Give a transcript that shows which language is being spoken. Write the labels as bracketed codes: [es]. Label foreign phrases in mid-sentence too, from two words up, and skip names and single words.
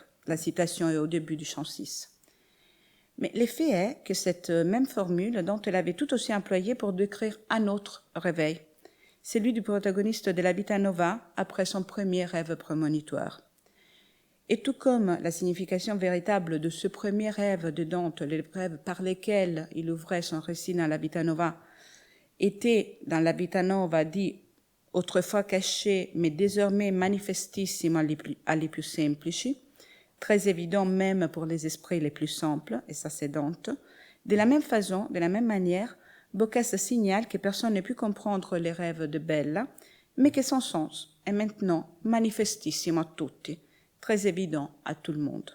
[fr] La citation est au début du chant 6. Mais l'effet est que cette même formule, Dante l'avait tout aussi employée pour décrire un autre réveil, celui du protagoniste de la Vita Nova après son premier rêve prémonitoire. Et tout comme la signification véritable de ce premier rêve de Dante, les rêves par lesquels il ouvrait son récit dans la Vita Nova, était dans la Vita Nova dit autrefois caché, mais désormais [it] manifestissimo agli più semplici, [fr] très évident même pour les esprits les plus simples, et ça c'est Dante. De la même façon, de la même manière, Boccace signale que personne ne peut comprendre les rêves de Bella, mais que son sens est maintenant [it] manifestissimo a tutti, [fr] très évident à tout le monde.